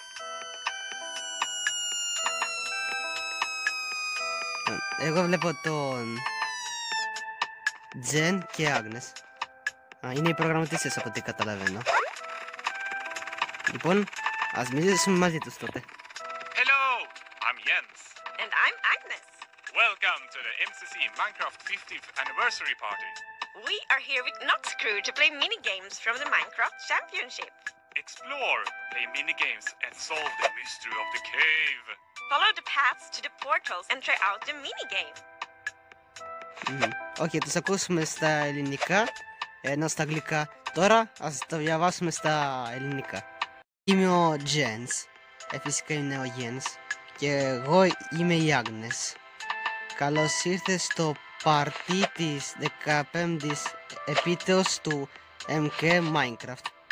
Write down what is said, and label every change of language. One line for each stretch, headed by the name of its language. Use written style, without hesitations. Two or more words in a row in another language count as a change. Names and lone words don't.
Greek: Εγώ βλέπω τον Τζεν και Άγνες. Είναι οι προγραμματιστές από ό,τι καταλαβαίνω. Λοιπόν, ας μιλήσουμε μαζί τους τότε.
English: Hello, I'm Jens. And I'm Agnes. Welcome to the MCC Minecraft 50th anniversary party. We are here with Notscrew to play mini-games from the Minecraft Championship. Explore, play minigames, and solve the mystery of the cave. Follow the paths to the portals and try out the mini-game.
Greek: Όχι, τους ακούσουμε στα ελληνικά, ενώ στα αγγλικά. Τώρα ας το διαβάσουμε στα ελληνικά. Είμαι ο Jens, φυσικά είναι ο Jens, και εγώ είμαι η Agnes. Καλώς ήρθες στο πάρτι της 15ης επίτεως του MK Minecraft.